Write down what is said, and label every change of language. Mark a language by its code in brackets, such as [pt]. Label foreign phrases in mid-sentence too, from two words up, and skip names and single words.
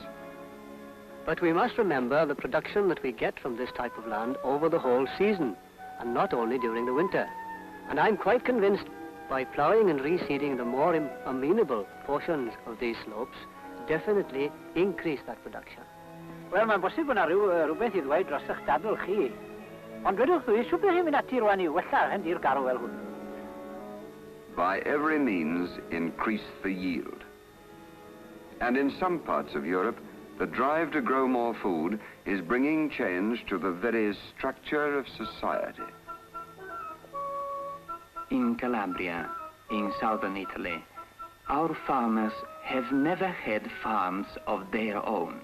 [en] But we must remember the production that we get from this type of land over the whole season, and not only during the winter. And I'm quite convinced by ploughing and reseeding the more amenable portions of these slopes, definitely increase that production. [cy] Wel, mae'n bosib bod yna rhywbeth i ddweud dros eich dadl chi. Ond dwedwch chi, siw beth chi'n mynd ati rwan i wella hyn i'r garw fel hwn? [en] By every means, increase the yield. And in some parts of Europe, the drive to grow more food is bringing change to the very structure of society. In Calabria, in southern Italy, our farmers have never had farms of their own.